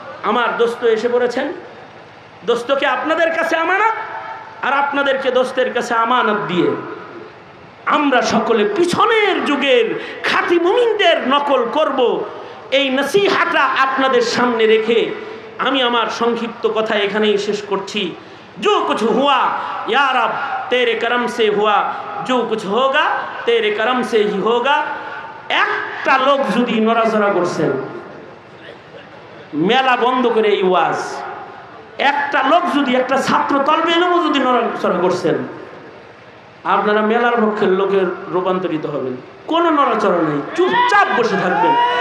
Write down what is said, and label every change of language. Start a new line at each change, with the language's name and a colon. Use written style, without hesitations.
Bangla: আমার দোস্ত এসে পড়েছেন, দোস্তকে আপনাদের কাছে আমানত আর আপনাদেরকে দোস্তের কাছে আমানত দিয়ে আমরা সকলে পিছনের যুগের খাঁটি মুমিনদের নকল করব, এই নসিহাটা আপনাদের সামনে রেখে আমি আমার সংক্ষিপ্ত কথা এখানেই শেষ করছি।
Hindi: जो कुछ हुआ या रब तेरे करम से हुआ, जो कुछ होगा तेरे करम से ही होगा।
Bangla: একটা লোক যদি নড়াচড়া করছেন, মেলা বন্ধ করে এই ওয়াজ, একটা লোক যদি, একটা ছাত্র তলবে এলেও যদি নড়াচড়া করছেন, আপনারা মেলার পক্ষের লোকের রূপান্তরিত হবেন। কোনো নড়াচড়া নেই, চুপচাপ বসে থাকবেন।